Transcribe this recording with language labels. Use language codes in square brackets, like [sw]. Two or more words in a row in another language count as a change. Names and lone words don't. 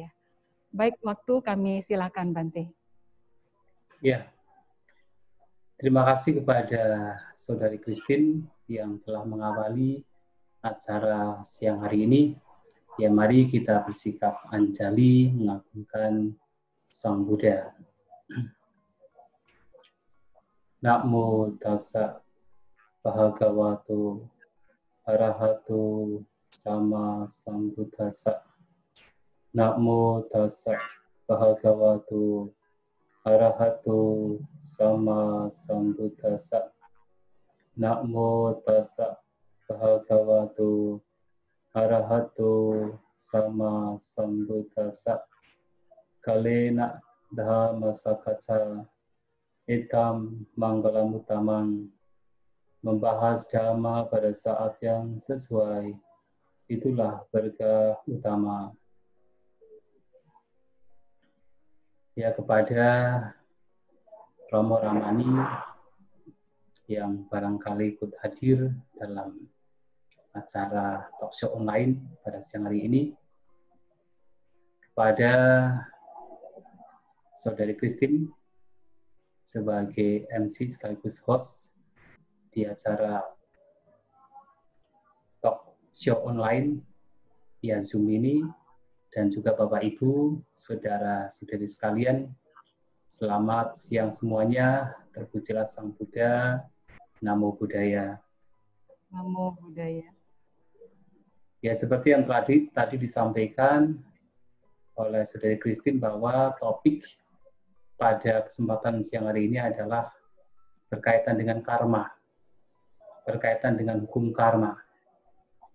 [id] Baik, waktu kami silakan Bante. Ya, terima kasih kepada Saudari Christine yang telah mengawali acara siang hari ini. Ya, mari kita bersikap anjali mengagungkan Sang Buddha. [pi] Namo tassa bhagavato arahato sama sambuddhassa. Namo tassa bhagavato arahato sama sambuddhassa. Namo tassa bhagavato arahato sama sambuddhassa. Kalena dhamma sakacca itam manggalam utamang. [id] Membahas dhamma pada saat yang sesuai, itulah berkah utama. Ya, kepada Romo Ramani yang barangkali ikut hadir dalam acara [en] talkshow online [id] pada siang hari ini, kepada Saudari Christine sebagai MC sekaligus host di acara [en] talk show online [id] via Zoom ini, dan juga Bapak Ibu, saudara-saudari sekalian, selamat siang semuanya. Terpujilah Sang Buddha. [pi] Namo Buddhaya. Namo Buddhaya. [id] Ya, seperti yang tadi disampaikan oleh Saudari Christine bahwa topik pada kesempatan siang hari ini adalah berkaitan dengan karma, berkaitan dengan hukum karma.